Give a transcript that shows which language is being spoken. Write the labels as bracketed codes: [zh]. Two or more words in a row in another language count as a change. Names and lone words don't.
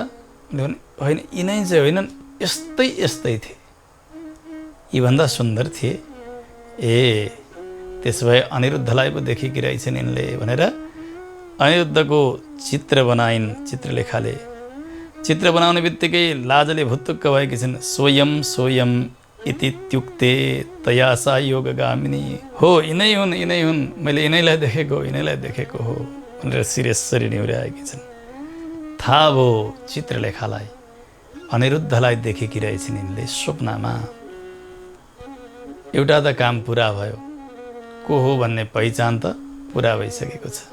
[ne] होइन, यिनै चाहिँ होइनन्, यस्तै थिए, यीभन्दा सुन्दर थिए। त्यसो भए अनिरुद्धलाई पो देखेकी रहेछन् यिनले भनेर अनिरुद्धको चित्र बनाइन् चित्रलेखाले। चित्र बनाउने बित्तिकै लाजले भुत्तुक्क भएकी छिन्। [sa] स्वयं इत्युक्ते तया सा योगगामिनी। [ne] हो यिनै हुन्, मैले यिनैलाई देखेको हो भनेर शिर यसरी निहुर्याएकी छन्। थाहा भयो चित्रलेखालाई, अनिरुद्धलाई देखेकी रहेछन् यिनले स्वप्नमा। एउटा त काम पुरा भयो, को हो भन्ने पहिचान त पुरा भइसकेको छ।